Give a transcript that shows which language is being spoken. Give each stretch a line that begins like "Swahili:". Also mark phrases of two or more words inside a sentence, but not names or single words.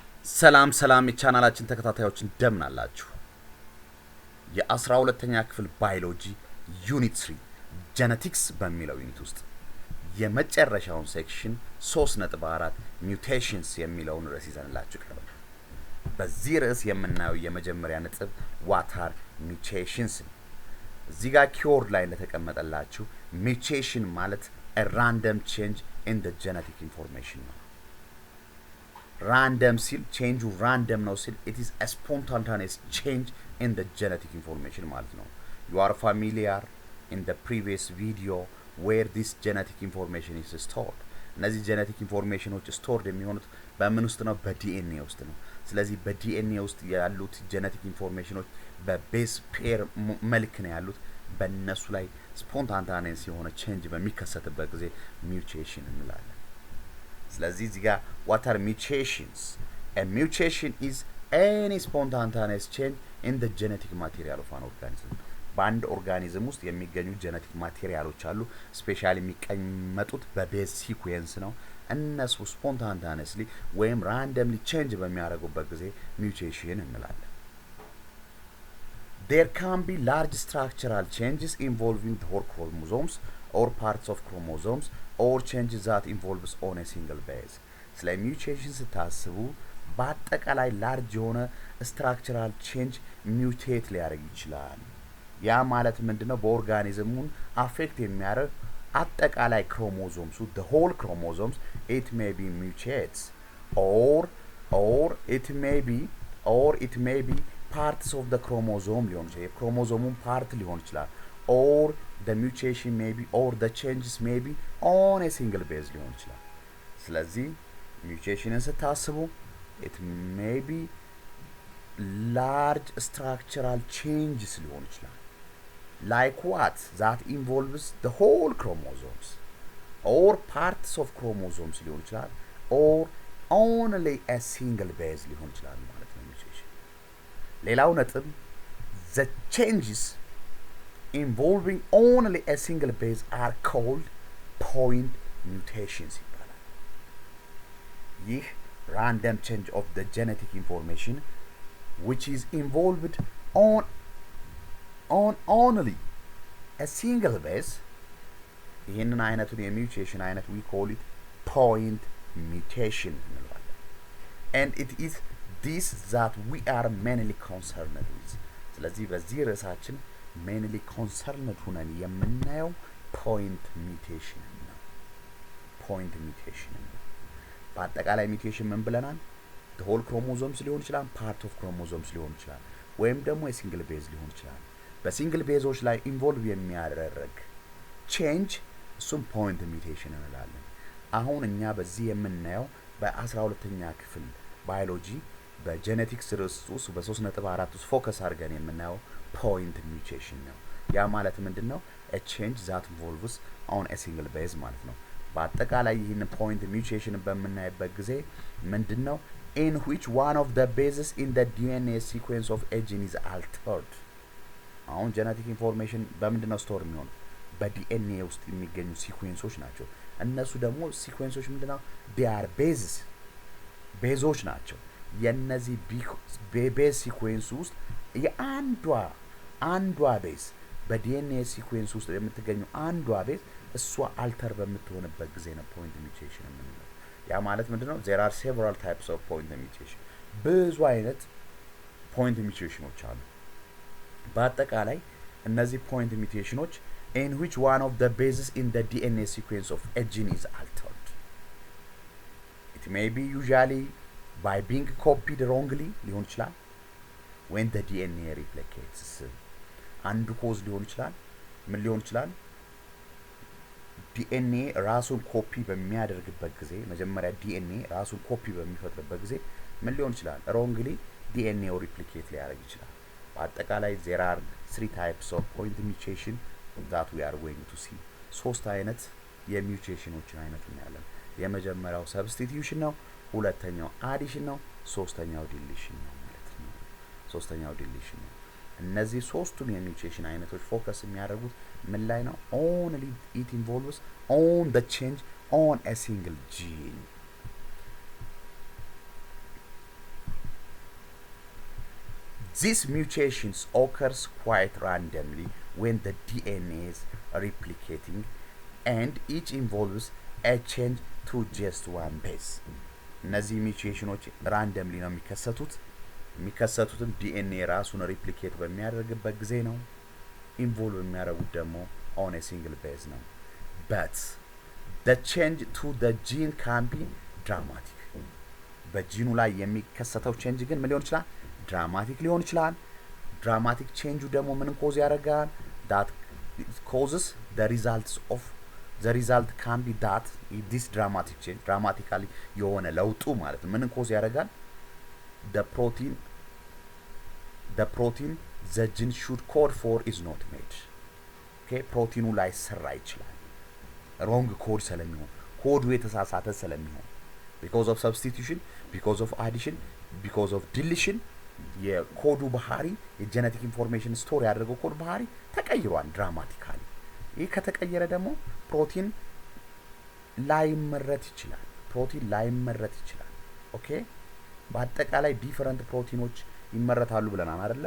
Amharic: ሰላም የቻናላችን ተከታታዮች እንደምን አላችሁ? የ12ኛ ክፍል ባዮሎጂ ዩኒት 3 ጄኔቲክስ በሚለው ዩኒት ውስጥ የመጨረሻውን ሴክሽን 3.4 Mutations የሚለውን ርዕስ ይዘንላችሁ ቀርበናል። በዚህ ርዕስ የምናየው የመጀመሪያ ነጥብ
English: what are mutations
Amharic: ነው። እዚህ ጋር ኪወርድ ላይ እንደተቀመጠላችሁ mutation ማለት
English: a random change in the genetic information
Amharic: ነው።
English: Random ሲል change random
Amharic: ነው ሲል
English: it is a spontaneous change in the genetic information
Amharic: ማለት ነው።
English: You are familiar in the previous video where this genetic information is stored.
Amharic: እነዚህ
English: genetic informationዎች stored
Amharic: የሚሆኑት በምን ውስጥ ነው? በዲኤንኤ ውስጥ ነው። ስለዚህ በዲኤንኤ ውስጥ ያሉት
English: genetic informationዎች
Amharic: በቤዝ ፔር መልክ ነው ያሉት። በእነሱ ላይ spontaneous የሆነ change በሚከሰትበት ጊዜ mutation እንላለን። ስለዚህ እዚህ ጋር
English: what are mutations? A mutation is any spontaneous change in the genetic material of an organism.
Amharic: በአንድ ኦርጋኒዝም ውስጥ የሚገኙ ጄኔቲክ ማቴሪያሎች አሉ። ስፔሻሊ የሚቀመጡት በቤዝ ሲኩዌንስ ነው። እነሱ ስፖንታኒየስሊ ወይም
English: randomly change
Amharic: በሚያደርጉበት ጊዜ ሚውቴሽን እንላለን።
English: There can be large structural changes involving the whole chromosomes or parts of chromosomes or changes that involves on a single base.
Amharic: ስለ ሚውቴሽን ስታስቡ በአጠቃላይ ላርጅ የሆነ
English: structural change
Amharic: ሚውቴት ሊያደርግ ይችላል። ያ ማለት ምንድነው? በኦርጋኒዝሙን አፌክት የሚያደርግ አጠቃላይ ክሮሞዞምሱ
English: the whole chromosomes it may be mutates or it may be parts of the chromosome
Amharic: ሊሆን ይችላል። የክሮሞዞሙን ፓርት ሊሆን ይችላል።
English: or the mutation may be or the changes may be on a single base
Amharic: ሊሆን ይችላል። ስለዚህ ሚውቴሽንን ስታስቡ
English: it may be large structural changes
Amharic: ሊሆን ይችላል.
English: Like what? That involves the whole chromosomes or parts of chromosomes
Amharic: ሊሆን ይችላል
English: or only a single base
Amharic: ሊሆን ይችላል ማለት ነው
English: mutation።
Amharic: ሌላው ነጥብ
English: the changes involving only a single base are called point mutations ይባላል።
Amharic: ይህ
English: random change of the genetic information which is involved on only a single base,
Amharic: ይህንን አይነቱን የሙቴሽን አይነት
English: we call it point mutation እንለዋለን። and it is this that we are mainly concerned with.
Amharic: ስለዚህ በዚህ ርዕሳችን
English: mainly concerned
Amharic: ሆነን የምናየው
English: point mutation
Amharic: ነው።
English: point mutation
Amharic: ነው። በአጠቃላይ mutation ምን ብለናል?
English: the whole chromosomes
Amharic: ሊሆን ይችላል፣
English: part of chromosomes
Amharic: ሊሆን ይችላል፣ ወይም ደግሞ የሲንግል ቤዝ ሊሆን ይችላል። በሲንግል ቤዞች ላይ ኢንቮልቭ የሚያደርግ ቼንጅ እሱም
English: point mutation
Amharic: እንላለን። አሁን እኛ በዚህ የምናየው በ12ኛ ክፍል ባዮሎጂ በጄኔቲክስ ርዕስ ውስጥ በ3.4 ውስጥ ፎከስ አድርገን የምናየው
English: point mutation
Amharic: ነው። ያ ማለት ምንድነው?
English: a change that involves on a single base
Amharic: ማለት ነው። በአጠቃላይ ይህን ፖይንት ሚውቴሽን በምናይበት ጊዜ ምንድነው?
English: in which one of the bases in the DNA sequence of a gene is altered.
Amharic: አሁን
English: genetic information
Amharic: በምንድነው ስቶር የሚሆነው? በዲኤንኤ ውስጥ የሚገኙ ሲኩዌንሶች ናቸው። እነሱ ደግሞ ሲኩዌንሶች ምንድነው?
English: they are bases
Amharic: ቤዞች ናቸው። የነዚህ ቤዝ ሲኩዌንስ ውስጥ የአንዷ ቤዝ በዲኤንኤ ሲኩዌንስ ውስጥ የምትገኘው አንዷ ቤዝ እሷ አልተር በምትሆንበት ጊዜ ነው
English: point mutation
Amharic: የምንለው። ያ ማለት ምንድነው?
English: there are several types of point mutation.
Amharic: ብዙ አይነት
English: point mutations
Amharic: አሉ። በአጠቃላይ እነዚህ
English: point mutations in which one of the bases in the DNA sequence of a gene is altered. It may be usually by being copied wrongly
Amharic: ሊሆን ይችላል
English: when the DNA replicates.
Amharic: አንዱ ኮዝ ሊሆን ይችላል። ምን ሊሆን ይችላል? ዲኤንኤ ራሱን ኮፒ በሚያደርግበት ጊዜ መጀመሪያ ዲኤንኤ ራሱን ኮፒ በሚፈጥርበት ጊዜ ምን ሊሆን ይችላል? ሮንግሊ ዲኤንኤው ሪፕሊኬት ሊያደርግ ይችላል። በአጠቃላይ
English: there are 3 types of point mutation that we are going to see.
Amharic: ሶስት አይነት የሚውቴሽኖችን አይነት እናያለን። የመጀመሪያው ሰብስቲቲዩሽን ነው፣ ሁለተኛው አዲሽን ነው፣ ሶስተኛው ዲሊሽን ነው ማለት ነው። ሶስተኛው ዲሊሽን ነው። እነዚህ ሶስቱም የሚውቴሽን አይነቶች ፎከስ የሚያደርጉት ምን ላይ ነው?
English: only it involves on the change on a single gene. These mutations occurs quite randomly when the DNA is replicating and each involves a change to just one base.
Amharic: እነዚህ ሚውቴሽኖች ራንደምሊ ነው የሚከሰቱትም ዲኤንኤ ራሱን ሪፕሊኬት በሚያደርግበት ጊዜ ነው። ኢንቮልቭ የሚያደርጉት ደግሞ
English: on a single base
Amharic: ነው።
English: but the change to the gene can be dramatic.
Amharic: በጂኑ ላይ የሚከሰተው ቼንጅ ግን ምን ሊሆን ይችላል? ድራማቲክ ሊሆን ይችላል። ድራማቲክ ቼንጁ ደግሞ ምን ኮዝ ያደርጋል?
English: that causes the result can be that this dramatic change dramatically
Amharic: የሆነ ለውጡ ማለት ነው ምን ኮዝ ያደርጋል?
English: the protein the gene should code for is not made.
Amharic: okay ፕሮቲኑ ላይ ሰራ ይችላል ሮንግ ኮድ ስለሚሆን ኮዱ የተሳሳተ ስለሚሆን
English: because of substitution, because of addition, because of deletion
Amharic: የኮዱ ባህሪ የጄኔቲክ ኢንፎርሜሽን ስቶር ያደረገው ኮድ ባህሪ ተቀይሯል ድራማቲካሊ። ይህ ከተቀየረ ደግሞ ፕሮቲን ላይመረት ይችላል። ኦኬ በአጠቃላይ ዲፈረንት ፕሮቲኖች ይመረታሉ ብለናል አይደለ?